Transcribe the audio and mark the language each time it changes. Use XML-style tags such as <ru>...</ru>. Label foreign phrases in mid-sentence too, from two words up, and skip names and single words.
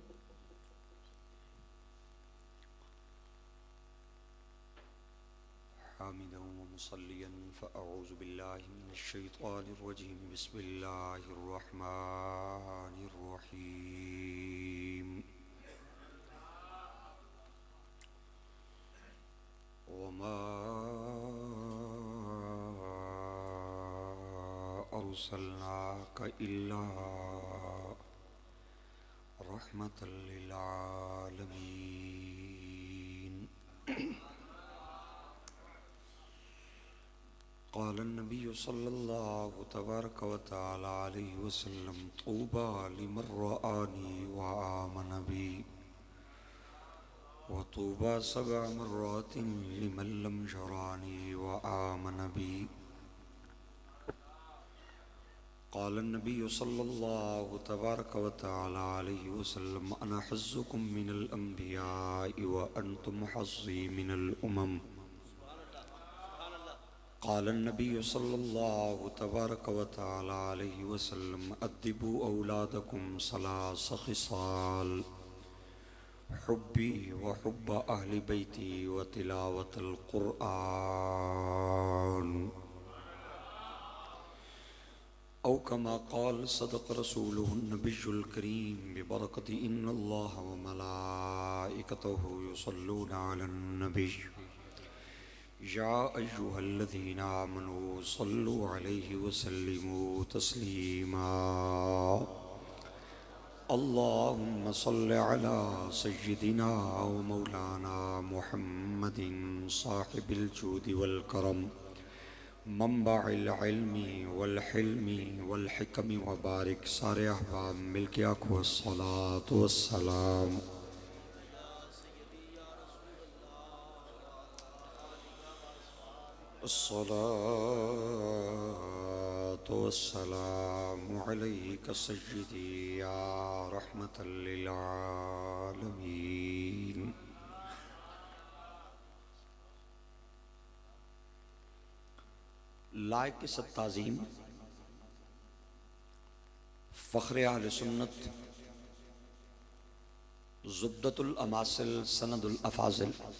<ar>حامدا ومصليا فأعوذ بالله من الشيطان الرجيم. بسم الله الرحمن الرحيم. وما أرسلناك إلا رحمة للعالمين. قال النبي صلى الله تبارك وتعالى عليه وسلم طوبى لمن رآني وآمن بي وطوبى سبع مرات لمن لم يرني وآمن بي. قال النبي صلى الله تبارك وتعالى عليه وسلم أنا حظكم من الأنبياء وأنتم حظي من الأمم. قال النبي صلى الله تبارك وتعالى عليه وسلم أدبوا أولادكم ثلاث خصال حبي وحب أهل بيتي وتلاوة القرآن. أو كما قال صدق رسوله النبي الكريم ببركة إن الله وملائكته يصلون على النبي يا أيها الذين آمنوا صلوا عليه وسلموا تسليما. اللهم صل على سيدنا ومولانا محمد صاحب الجود والكرم منبع العلم والحلم والحكم وبارك.</ar> <ur>سارے احباب مل کے آکھو</ur> <ar>الصلاة والسلام. الصلاة والسلام عليك سيدي يا رحمة للعالمين.</ar> <ur>لائق التعظیم فخر اہل سنت زبدۃ الاماثل سند الافاضل</ur>